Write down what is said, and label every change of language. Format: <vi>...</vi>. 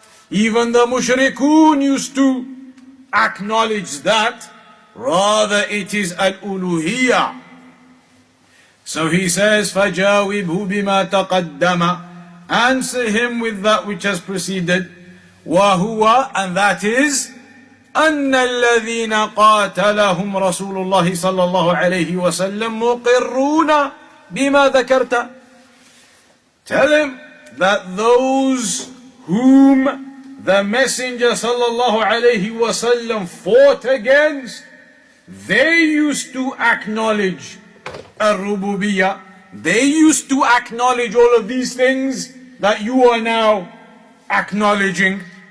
<en>Even the mushrikun used to acknowledge that. Rather, it is al-uluhiyyah. So he says,</en> <ar>فَجَاوِبْهُ بِمَا تَقَدَّمَ.</ar> <en>Answer him with that which has preceded.</en> <ar>وَهُوَ,</ar> <en>and that is,</en> <ar>أَنَّ الَّذِينَ قَاتَلَهُمْ رَسُولُ اللَّهِ صَلَّى اللَّهُ عَلَيْهِ وَسَلَّمْ مُقِرُّونَ بِمَا ذَكَرْتَ.</ar> <en>Tell him that those whom the Messenger sallallahu alayhi wasallam fought against, they used to acknowledge ar-rububiyyah. They used to acknowledge all of these things that you are now acknowledging.</en>